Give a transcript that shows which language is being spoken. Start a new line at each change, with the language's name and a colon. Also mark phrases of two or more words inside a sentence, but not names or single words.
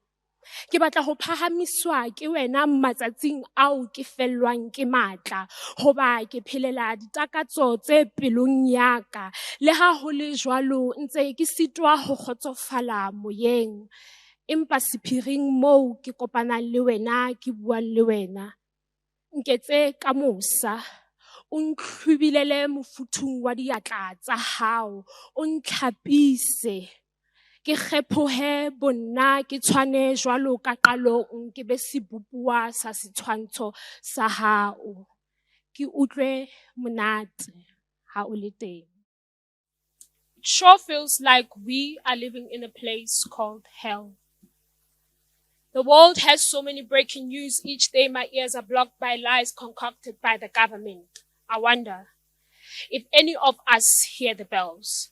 Southern Sotho: Ke batla ho phahamiswa ke wena matsatsing ao ke fellwang ke matla hoba ke phelela ditakatso tse pelong ya ka le ha ho le jwalo ntse ke sitwa ho kgotsofala moyeng empa sephiring moo ke kopanang le wena ke buang le wena nketse ka mosa o ntlhubilele mofuthung wa diatla tsa hao, o ntlhapise. Ke kgephohe bonna ke tshwane jwalo ka qalong, ke be sebopuwa sa setshwantsho sa hao. Ke utlwe monate ha o le teng.
English: It sure feels like we are living in a place called hell. The world has so many breaking news. Each day my ears are blocked by lies concocted by the government. I wonder if any of us hear the bells.